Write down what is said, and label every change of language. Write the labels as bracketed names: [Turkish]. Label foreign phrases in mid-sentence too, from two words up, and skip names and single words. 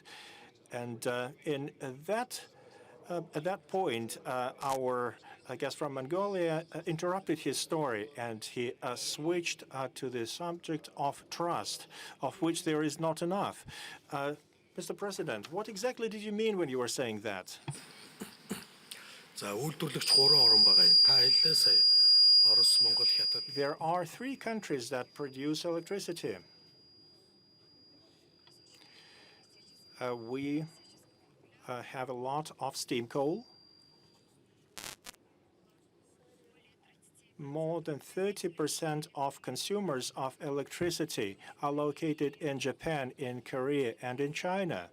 [English] And at that point, our guest from Mongolia interrupted his story, and he switched to the subject of trust, of which there is not enough. Mr. President, what exactly did you mean when you were saying that? [Mongolian] За үйлдвэрлэгч 3 орн байгаа юм. Та хэллээ сая. Орос, Монгол, Хятад. [English] There are 3 countries that produce electricity. We have a lot of steam coal. More than 30% of consumers of electricity are located in Japan, in Korea, and in China.